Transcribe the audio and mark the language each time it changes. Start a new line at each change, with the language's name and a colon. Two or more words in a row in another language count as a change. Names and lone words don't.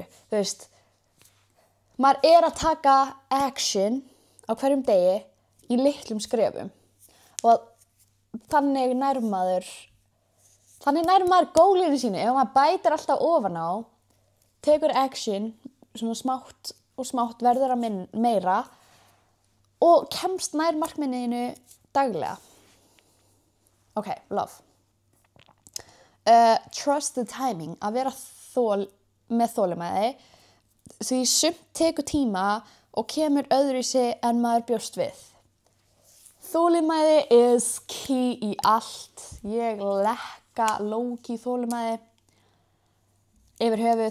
Icelandic: Þú veist, maður að taka action á hverjum degi í litlum skrefum og þannig nær maður gólinu sínu. Ef maður bætir alltaf ofan á, tekur action svona smátt og smátt, verður að meira og kemst nær markmiðinu daglega.
English: Ok, love. Trust the timing,
Icelandic: að vera með þolinmæði, því sumt tekur tíma og kemur öðruvísi en maður bjóst við. Þolinmæði
English: is key
Icelandic: í allt. Ég lekka low-key þolinmæði yfir höfuð.